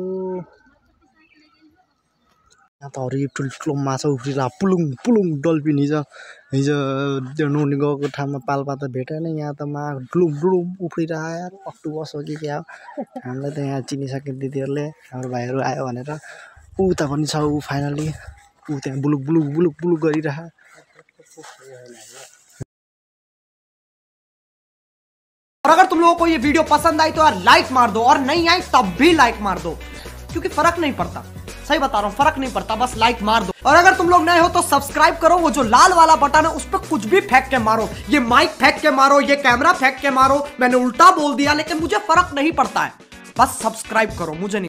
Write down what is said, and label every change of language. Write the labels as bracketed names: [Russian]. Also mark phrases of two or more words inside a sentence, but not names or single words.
[Nepali] यहाँ त हरियो ठुल्ठुलो माछा उफ्रिरहेको पुलुङ डल्फिन हिजो त्यो नुहाउनु गएको ठाउँमा पाल्पा त भेटेन यहाँ त डुलुम उफ्रिरहेको यार अक्टोबस हो कि क्या हामीलाई त यहाँ चिनिसक्यो दिदीहरूले हाम्रो भाइहरू आयो भनेर उता पनि छ ऊ फाइनली ऊ त्यहाँ बुलुक गरिरहेको [Hindi] और अगर तुम लोगों को ये वीडियो पसंद आई तो यार लाइक मार दो, और नहीं आई तब भी लाइक मार दो, क्योंकि फर्क नहीं पड़ता, सही बता रहा हूँ, फर्क नहीं पड़ता, बस लाइक मार दो। और अगर तुम लोग नए हो तो सब्सक्राइब करो, वो जो लाल वाला बटन है उस पर कुछ भी फेंक के मारो, ये माइक फेंक के मारो, ये कैमरा फेंक के मारो, मैंने उल्टा बोल दिया लेकिन मुझे फर्क नहीं पड़ता है, बस सब्सक्राइब करो, मुझे नहीं